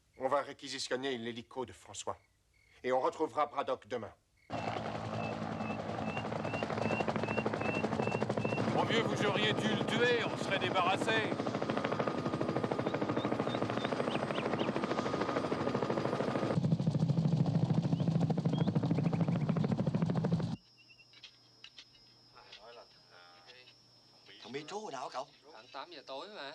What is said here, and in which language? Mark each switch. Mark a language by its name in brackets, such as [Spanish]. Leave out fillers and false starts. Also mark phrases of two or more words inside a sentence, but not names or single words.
[French] va réquisitionner l'hélico de François. Et on retrouvera Braddock demain. Mon vieux, vous auriez dû le tuer, on serait débarrassé. [Vietnamese] Thằng Mitro hồi nào hả cậu? Khoảng 8 giờ tối mà.